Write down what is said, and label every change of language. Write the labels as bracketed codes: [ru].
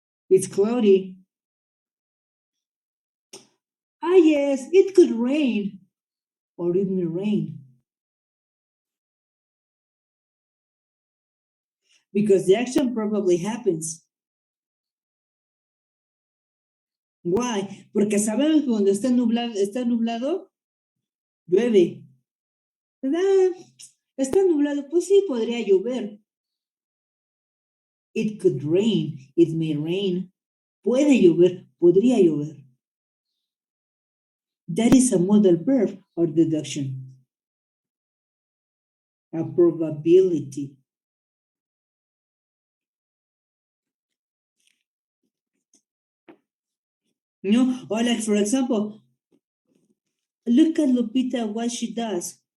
[en] It's cloudy. Ah, yes, it could rain or it may rain. Because the action probably happens. Why? [es] Porque sabemos que cuando está nublado, llueve. ¿Verdad? Está nublado, pues sí, podría llover. [en] It could rain, it may rain. [es] Puede llover, podría llover. [en] That is a modal verb or deduction. A probability. No, or like for example, look at Lupita, what she does.